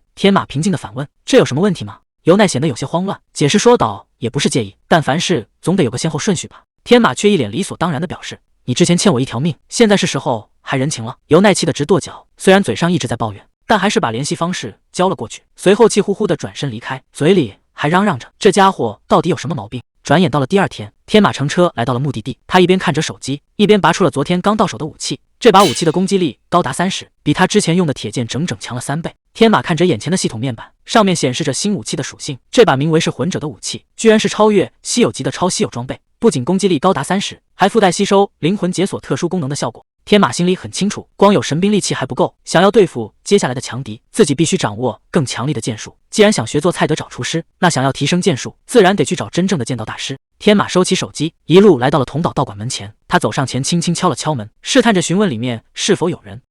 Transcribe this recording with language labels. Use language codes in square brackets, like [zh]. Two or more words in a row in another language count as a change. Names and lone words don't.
[zh] 天馬平靜地反問，這有什麼問題嗎？尤奈顯得有些慌亂，解釋說道，也不是介意，但凡事總得有個先後順序吧。天馬卻一臉理所當然地表示，你之前欠我一條命，現在是時候還人情了。尤奈氣得直跺腳，雖然嘴上一直在抱怨，但還是把聯繫方式交了過去，隨後氣呼呼地轉身離開，嘴裡還嚷嚷着這家伙到底有什麼毛病。轉眼到了第二天，天馬乘車來到了目的地，他一邊看着手機，一邊拔出了昨天剛到手的武器。這把武器的攻擊力高達30，比他之前用的鐵劍整整強了3倍。天馬看着眼前的系統面板，上面顯示着新武器的屬性，這把名為噬魂者的武器居然是超越稀有級的超稀有装備，不僅攻擊力高達30，還附帶吸收靈魂解鎖特殊功能的效果。天馬心裡很清楚，光有神兵利器還不夠，想要對付接下來的強敵，自己必須掌握更強力的剑術。既然想學做菜得找廚師，那想要提升劍術，自然得去找真正的劍道大師。天馬收起手機，一路來到了桐島道館門前。他走上前，輕輕敲了敲門，試探着詢問裡面是否有人。